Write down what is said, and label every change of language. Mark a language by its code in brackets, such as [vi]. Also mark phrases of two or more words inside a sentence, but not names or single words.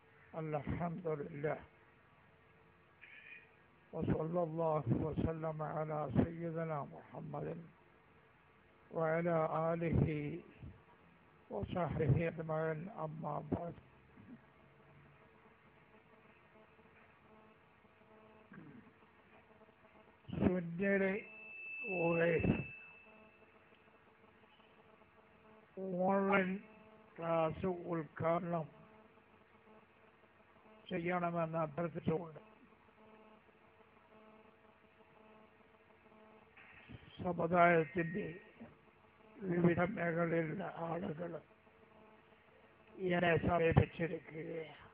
[ar] الحمد لله وصلى الله وسلم على سيدنا محمد وعلى آله وصحبه أجمعين أما بعد സുന്നിയുടെ [ml] ഓൺലൈൻ ക്ലാസ് ഉദ്ഘാടനം ചെയ്യണമെന്ന് അഭ്യർത്ഥിച്ചുകൊണ്ട് സമുദായത്തിൻ്റെ വിവിധ മേഖലയിലുള്ള ആളുകൾ എന്നെ സമീപിച്ചിരിക്കുകയാണ്.